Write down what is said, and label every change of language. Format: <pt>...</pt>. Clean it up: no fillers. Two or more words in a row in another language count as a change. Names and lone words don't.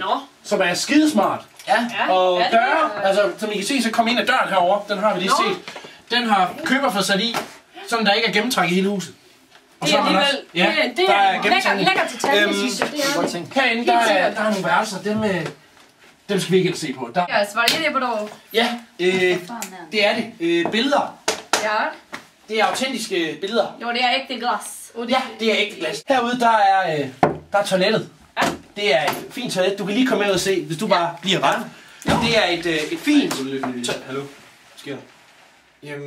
<da>Som er skidesmart. Ja. Og døre, altså som I kan se, så kom ind ad døren herovre. Den har vi lige set. Den har køber fået sat i, sådan der ikke er gennemtræk i hele huset. Og det er alligevel, det er lækkert detalje, synes jeg. Herinde, der er nogle værelser, dem skal vi ikke se på.</da> <sv>Ja, svarar det på då?</sv> <da>Ja, det er det. Billeder. Ja. Det er autentiske billeder. Jo, det er ægte glas. Ja, det er ægte glas. Herude, der er toilettet. Ja. Det er et fint toilet. Du kan lige komme ind og se, hvis du bare bliver ret. Det er et fint... Hallo? Sker der? Jamen,</da>